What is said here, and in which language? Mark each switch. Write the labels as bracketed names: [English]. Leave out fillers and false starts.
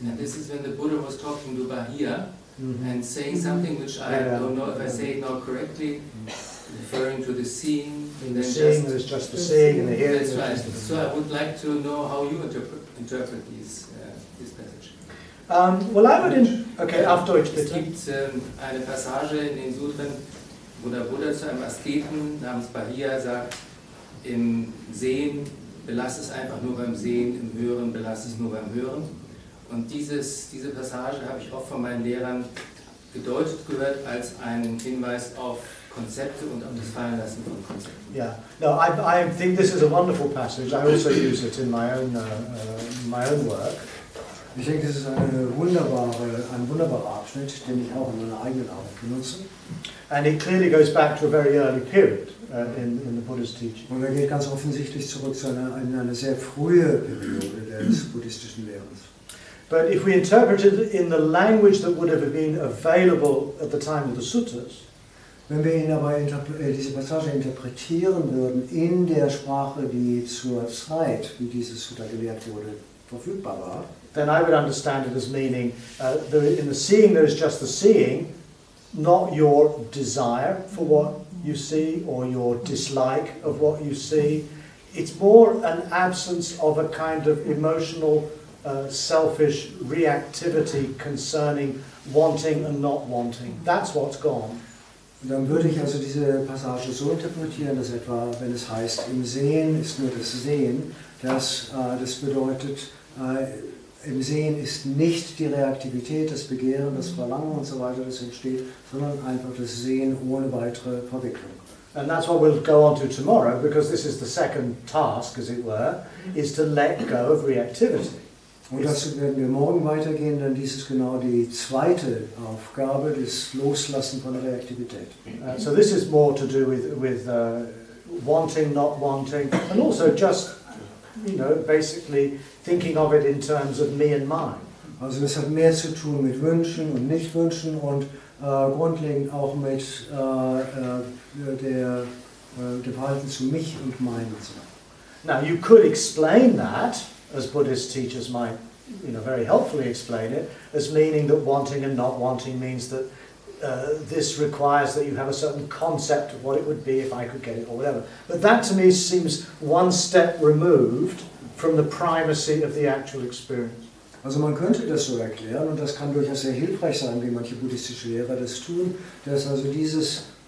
[English] And this is when the Buddha was talking to Bahia and saying something which I don't know if I say it now correctly, referring to the seeing. The seeing, there's just the seeing and the hearing. That's right. So I would like to know how you interpret this passage. Well, I would... Okay, [German] auf Deutsch Es bitte. gibt eine Passage in den Sutren, wo der Buddha zu einem Asketen namens Bahia sagt, im Sehen belass es einfach nur beim Sehen, im Hören belass es nur beim Hören. Und diese Passage habe ich oft von meinen Lehrern gedeutet gehört als ein Hinweis auf Konzepte und auf das Fallenlassen von Konzepten. [English] Yeah, no, I think this is a wonderful passage. I also use it in my own work. [German] Ich denke, das ist ein wunderbarer Abschnitt, den ich auch in meiner eigenen Arbeit benutze. [English] And it clearly goes back to a very early period in the Buddhist teaching. [German] Und er geht ganz offensichtlich zurück zu eine sehr frühe Periode des buddhistischen Lehrens. [English] But if we interpret it in the language that would have been available at the time of the suttas, [German] wenn wir ihn aber diese Passage interpretieren würden in der Sprache, die zur Zeit, wie dieses Sutta gelehrt wurde, verfügbar war, [English] then I would understand it as meaning in the seeing there is just the seeing, not your desire for what you see or your dislike of what you see. It's more an absence of a kind of emotional, selfish reactivity concerning wanting and not wanting. That's what's gone. [German] Und dann würde ich also diese Passage so interpretieren, dass etwa, wenn es heißt, im Sehen ist nur das Sehen, das bedeutet, im Sehen ist nicht die Reaktivität, das Begehren, das Verlangen und so weiter, das entsteht, sondern einfach das Sehen ohne weitere Verwicklung. [English] And that's what we'll go on to tomorrow, because this is the second task, as it were, is to let go of reactivity. [German] Und dazu werden wir morgen weitergehen, denn dies ist genau die zweite Aufgabe, das Loslassen von Reaktivität. [English] So this is more to do with wanting, not wanting, and also just, basically thinking of it in terms of me and mine. [German] Also das hat mehr zu tun mit Wünschen und Nichtwünschen und grundlegend auch mit dem Verhalten zu mich und meinem. [English] Now you could explain that, as Buddhist teachers might, very helpfully explain it, as meaning that wanting and not wanting means that this requires that you have a certain concept of what it would be if I could get it or whatever. But that to me seems one step removed from the primacy of the actual experience. [German] Also man könnte das so erklären und das kann durchaus sehr hilfreich sein, wie manche buddhistische Lehrer das tun, dass also dieses